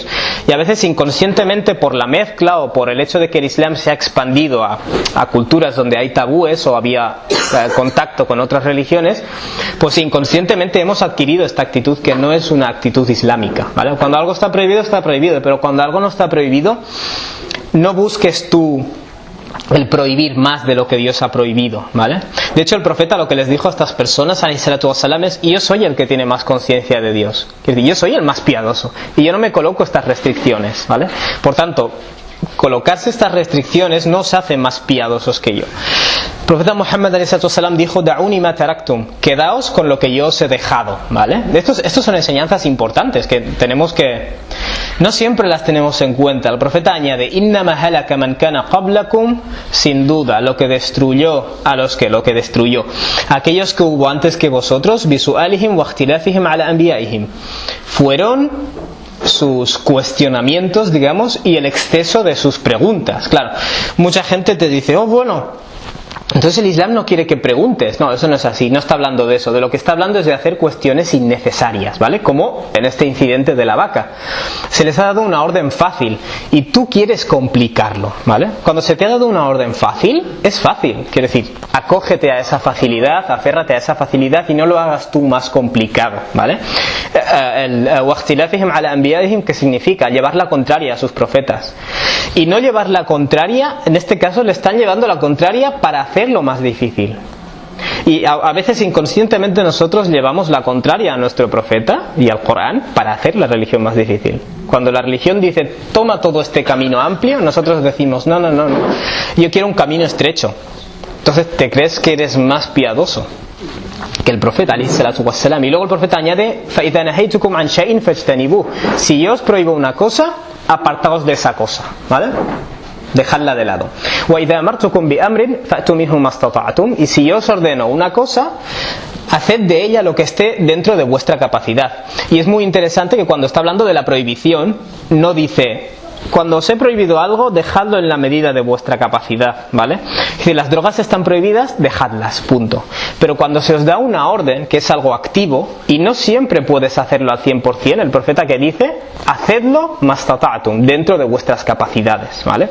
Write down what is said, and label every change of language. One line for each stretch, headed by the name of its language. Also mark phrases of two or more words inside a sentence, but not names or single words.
Spanish: Y a veces inconscientemente, por la mezcla o por el hecho de que el Islam se ha expandido a culturas donde hay tabúes o había contacto con otras religiones, pues inconscientemente hemos adquirido esta actitud que no es una actitud islámica, ¿vale? Cuando algo está prohibido, pero cuando algo no está prohibido, no busques tú el prohibir más de lo que Dios ha prohibido, ¿vale? De hecho, el profeta lo que les dijo a estas personas,
Arabic: عليه الصلاة والسلام,
Spanish: es: yo soy el que tiene más conciencia de Dios, es decir, yo soy el más piadoso y yo no me coloco estas restricciones, ¿vale? Por tanto, colocarse estas restricciones no os hace más piadosos que yo. El profeta Muhammad
Arabic: عليه الصلاة والسلام
Spanish: dijo:
Arabic: دعوني ما تركتم,
Spanish: quedaos con lo que yo os he dejado, ¿vale? Estos son enseñanzas importantes que tenemos que... no siempre las tenemos en cuenta. El profeta añade:
Arabic: إنما هلك من كان قبلكم,
Spanish: sin duda lo que destruyó aquellos que hubo antes que vosotros,
Arabic: بسؤالهم واختلافهم على أنبيائهم,
Spanish: fueron sus cuestionamientos, digamos, y el exceso de sus preguntas. Claro, mucha gente te dice: oh, bueno, entonces el Islam no quiere que preguntes. No, eso no es así, no está hablando de eso. De lo que está hablando es de hacer cuestiones innecesarias, ¿vale? Como en este incidente de la vaca. Se les ha dado una orden fácil y tú quieres complicarlo, ¿vale? Cuando se te ha dado una orden fácil, es fácil. Quiere decir, acógete a esa facilidad, aférrate a esa facilidad y no lo hagas tú más complicado, ¿vale?
Arabic: وَاخْتِلَافِهِمْ عَلَى أَنْبِيَائِهِمْ,
Spanish: que significa llevar la contraria a sus profetas. Y no llevar la contraria, en este caso le están llevando la contraria para hacerlo más difícil. Y a veces inconscientemente nosotros llevamos la contraria a nuestro profeta y al Corán para hacer la religión más difícil. Cuando la religión dice: toma todo este camino amplio, nosotros decimos: no, yo quiero un camino estrecho. Entonces te crees que eres más piadoso que el profeta
Arabic: عليه الصلاة والسلام.
Spanish: Y luego el profeta añade:
Arabic: فَإِذَا نَهَيْتُكُمْ عَنْ شَيْءٍ فَاجْتَنِبُوهُ,
Spanish: si yo os prohíbo una cosa, apartaos de esa cosa, ¿vale? Dejadla de lado.
Arabic: وَإِذَا أَمَرْتُكُمْ بِأَمْرٍ فَأْتُوا مِنْهُ مَا اسْتَطَعْتُمْ,
Spanish: y si yo os ordeno una cosa, haced de ella lo que esté dentro de vuestra capacidad. Y es muy interesante que cuando está hablando de la prohibición, no dice: cuando os he prohibido algo, dejadlo en la medida de vuestra capacidad, ¿vale? Si las drogas están prohibidas, dejadlas, punto. Pero cuando se os da una orden, que es algo activo, y no siempre puedes hacerlo al 100%, el profeta que dice: hacedlo mastata'tum, dentro de vuestras capacidades, ¿vale?